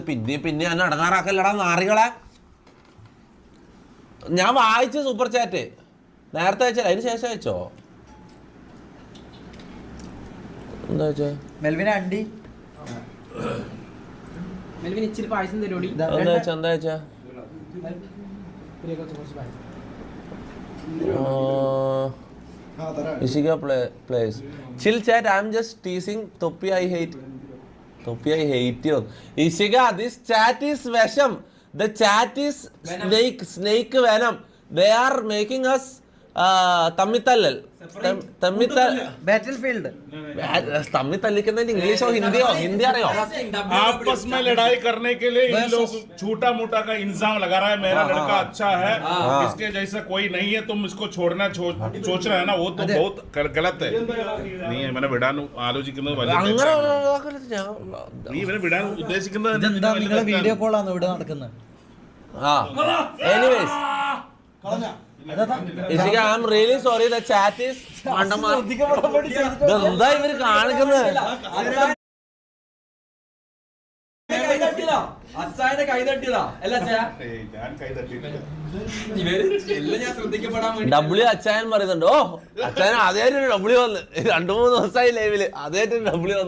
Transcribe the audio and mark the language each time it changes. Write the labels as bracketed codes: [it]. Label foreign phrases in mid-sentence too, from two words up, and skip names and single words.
[ml] പിന്നെ എന്നെ അടങ്ങാറാക്കല്ലടാ നാറികളെ. ഞാൻ വായിച്ചു [en] super chat [ml] നേരത്തെ അയച്ചല്ല, അതിന് ശേഷം അയച്ചോ? എന്താ വെച്ചാ മെൽവിനെ അണ്ടി ഇച്ചിരി പായസം തരോടി. എന്താ വെച്ചാ എന്താ വെച്ചാ Ishika plays. [en] Chill chat, I'm just teasing. Toppy, I hate you. Ishika, this chat is Vesham. The chat is snake venom. They are making us തമ്മിത്തല്ലൽ. battle field [ml] തമ്മിത്തല്ലിക്കുന്നതിന് ഇംഗ്ലീഷോ ഹിന്ദിയോ? ഹിന്ദി അറിയോ? [hi] आपस में लड़ाई करने के लिए इन लोग छोटा मोटा का इंजाम लगा रहा है, मेरा लड़का अच्छा है, इसके जैसा कोई नहीं है, तुम इसको छोड़ना सोच रहे हैं ना, वो तो बहुत गलत है. [ml] നീ ഇവനെ വിടാൻ ആലോചിക്കുന്നത് നീ ഇവനെ വിടാൻ ഉദ്ദേശിക്കുന്നത് വീഡിയോ കോളാണ് ഇവിടെ നടക്കുന്നത്. [en] Anyways, Ishika, I'm really sorry. The chat is [ml] എന്താ ഇവര് കാണിക്കുന്നത്? അച്ചായനെ കൈ തട്ടിയതാ അല്ല ഡബ്ല്യു അച്ചായൻ പറയുന്നുണ്ട്. ഓ അച്ചായൻ ആദ്യമായിട്ട് ഡബ്ല്യു വന്ന് 2-3 ദിവസമായി ലൈവില് ആദ്യമായിട്ട് ഡബ്ല്യു വന്ന്.